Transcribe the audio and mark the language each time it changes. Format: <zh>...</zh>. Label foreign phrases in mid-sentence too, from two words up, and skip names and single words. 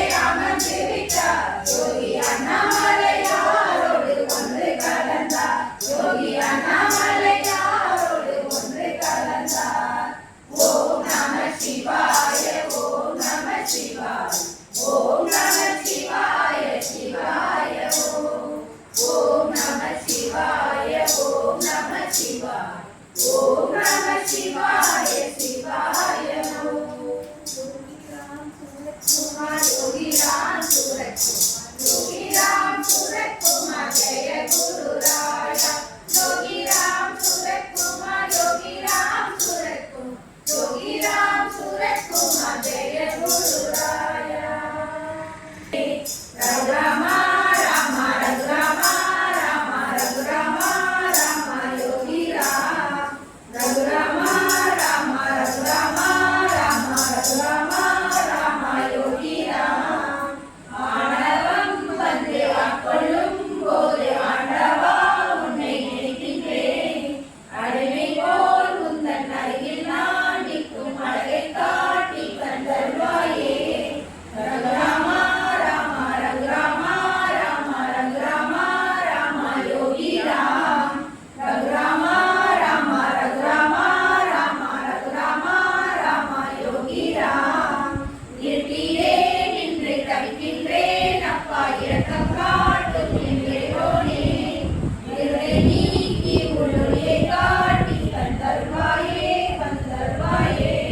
<ta>அமர்ந்து விட்டார் யோகி அண்ணாமலையாரோடு ஒன்று கலந்தார் யோகி அண்ணாமலையாரோடு ஒன்று கலந்தார்</ta> <sa>ओम् नम शिवाय ओम् नम शिवाय ओम् नम शिवाय शिवाय ओम् नम शिवाय ओम् नम शिवाय ओम् नम शिवाय शिवाय</sa> <ta>யோகி ராம் சூரத் குமார் ஜய குரு ராயா யோகி ராம் சூரத் குமார் யோகி ராம் சூரத் कुमार योगी राम सूरत குமார் ஜய குரு ராயா ரகுராமா ராம ரகுராமா ராம ரகுராமா ராம யோகி ராம ரகுராமா ராம ரகுராமா ராம ரகுராமா ராம யோகி ராம रघुरामा राम रघुरामा राम रघुरामा राम योगी राम ஆணவம் வந்து ஆட்கொள்ளும் போது ஆண்டவா உன்னை நினைக்கின்றேன் அடிமை போல் உந்தன் அருகில் நான் நிற்கும் அழகை காட்டி கண்டருள்வாயே ரகுராமா ராம ரகுராமா ராம ரகுராமா ராம யோகி ராம் ரகுராமா ராம ரகுராமா ராம ரகுராமா ராம யோகி ராம் இருட்டிலே நின்று தவிக்கின்றேன் அப்பா இரக்கம் காட்டும் என்றேனே இருளை நீக்கி உள்ளொளியை காட்டி கண்டருள்வாயே வந்தருள்வாயே</ta>